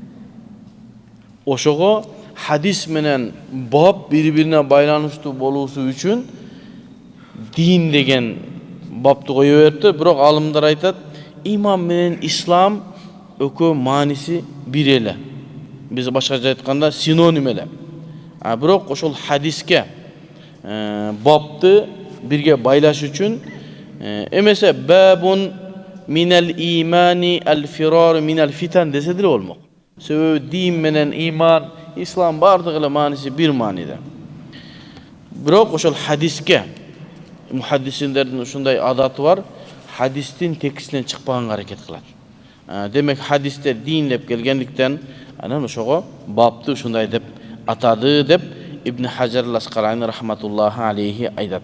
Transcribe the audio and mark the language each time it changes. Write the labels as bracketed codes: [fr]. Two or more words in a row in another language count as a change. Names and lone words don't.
[ky] Ошого хадис менен бап бири-бирине байланыштуу болуусу үчүн дин деген бапты коё берди. Бирок алымдар айтат, иман менен ислам экөө мааниси бир эле. Биз башкача айтканда синоним эле. Бирок ошол хадиске бапты бирге байлаш үчүн эмесе [ar] باب من الإيمان الفرار من الفتن [ky] десе деле болмок. Себеби дин менен иман, ислам бардыгы эле мааниси бир мааниде. Бирок ошол хадиске мухаддисиндердин ушундай адаты бар, хадистин текстинен чыкпаганга аракет кылат. Демек хадисте дин деп келгендиктен анан ошого бапты ушундай деп атады деп Ибн Хаджар ал-Асқалани [ar] رحمة الله عليه [ky] айтат.